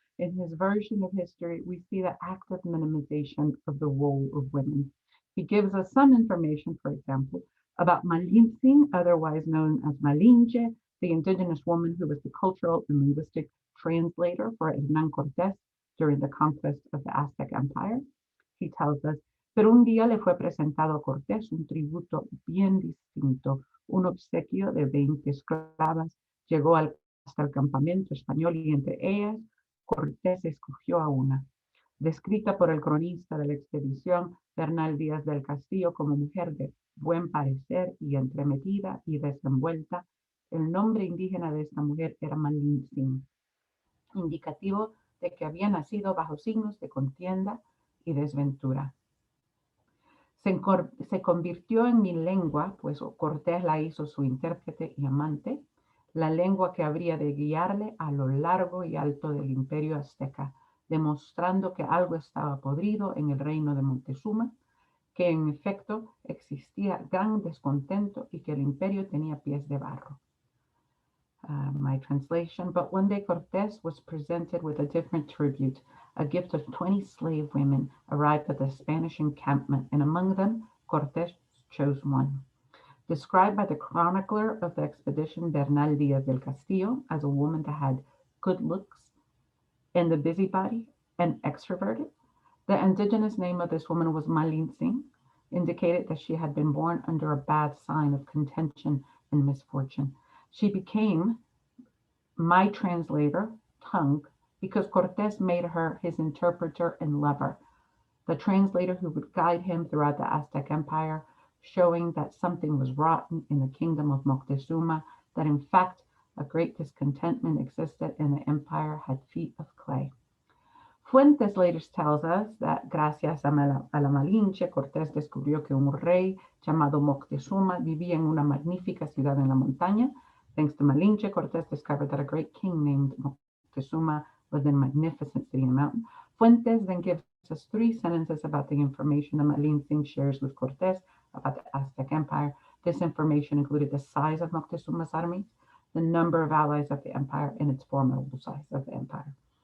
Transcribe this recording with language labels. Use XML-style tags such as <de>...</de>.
<en>In his version of history, we see the active minimization of the role of women. He gives us some information, for example, about Malintzin, otherwise known as Malinche, the indigenous woman who was the cultural and linguistic translator for Hernán Cortés during the conquest of the Aztec Empire. He tells us,</en> <es>pero un día le fue presentado a Cortés un tributo bien distinto, un obsequio de 20 esclavas, llegó hasta el campamento español y entre ellas Cortés escogió a una. Descrita por el cronista de la expedición, Bernal Díaz del Castillo, como mujer de buen parecer y entremetida y desenvuelta, el nombre indígena de esta mujer era Malintzin, indicativo de que había nacido bajo signos de contienda y desventura. Se convirtió en mi lengua, pues Cortés la hizo su intérprete y amante, la lengua que habría de guiarle a lo largo y alto del imperio azteca, demostrando que algo estaba podrido en el reino de Moctezuma, que en efecto existía gran descontento y que el imperio tenía pies de barro.</es> <en>My translation, but one day Cortés was presented with a different tribute. A gift of 20 slave women arrived at the Spanish encampment, and among them, Cortés chose one. Described by the chronicler of the expedition, Bernal Díaz del Castillo, as a woman that had good looks and the busybody and extroverted, the indigenous name of this woman was Malintzin, indicated that she had been born under a bad sign of contention and misfortune. She became my translator, tongue, because Cortés made her his interpreter and lover, the translator who would guide him throughout the Aztec Empire, showing that something was rotten in the kingdom of Moctezuma, that in fact a great discontentment existed and the empire had feet of clay. Fuentes later tells us that</en> <es>gracias a la Malinche, Cortés descubrió que un rey llamado Moctezuma vivía en una magnífica ciudad en la montaña.</es> <en>Thanks to Malinche, Cortés discovered that a great king named Moctezuma was in a magnificent city in the mountain. Fuentes then gives us 3 sentences about the information that Malinche shares with Cortés about the Aztec Empire. This information included the size of Moctezuma's armies, the number of allies of the empire, and its formidable size of the empire.</en>